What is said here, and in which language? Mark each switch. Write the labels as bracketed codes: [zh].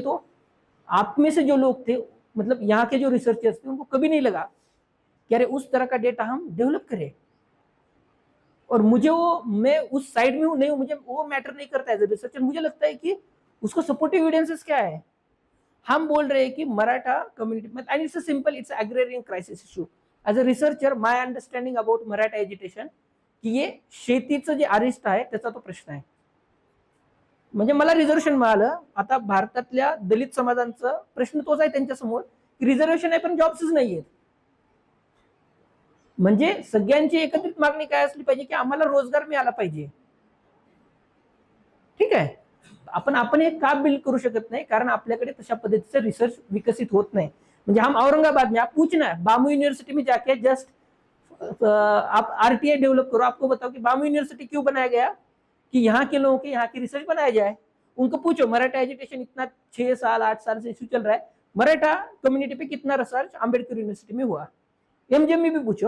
[hi] तो आप में से जो लोग थे, मतलब यहाँ के जो रिसर्चर्स थे, उनको कभी नहीं लगा कि अरे उस तरह का डेटा हम डेवलप करें। और मुझे मैं उस साइड में हूँ नहीं हूँ, मुझे वो मैटर नहीं करता एज ए रिसर्चर। मुझे लगता है कि उसको सपोर्टिव एविडेंसेस क्या है। हम बोल रहे हैं कि Maratha community, [en] And it's simple, it's agrarian crisis issue. As a researcher my understanding about Maratha agitation [hi] की ये [mr] शेतीचं जे अरिष्ट आहे त्याचा तो प्रश्न आहे। म्हणजे मला रिझर्वेशन मिळालं, आता भारतातल्या दलित समाजांचा प्रश्न तोच आहे त्यांच्यासमोर की रिझर्वेशन आहे पण जॉब्सच नाहीयेत। म्हणजे सगळ्यांची एकत्रित मागणी काय असली पाहिजे की आम्हाला रोजगार मिळाला पाहिजे, ठीक आहे? आपण हे का बिल्ड करू शकत नाही, कारण आपल्याकडे तशा पद्धतीचं रिसर्च विकसित होत नाही। [hi] म्हणजे हम औरंगाबाद में आप पूछना बामू यूनिवर्सिटी में जाके जस्ट आप आरटीआई डेवलप करो, आपको बताओ कि बामू यूनिवर्सिटी क्यों बनाया गया, कि यहाँ के लोगों के यहाँ की रिसर्च बनाया जाए। उनको पूछो मराठा एजुकेशन इतना 6 साल 8 साल से इश्यू चल रहा है, मराठा कम्युनिटी पे कितना रिसर्च अम्बेडकर यूनिवर्सिटी में हुआ? एमजीएम में भी पूछो।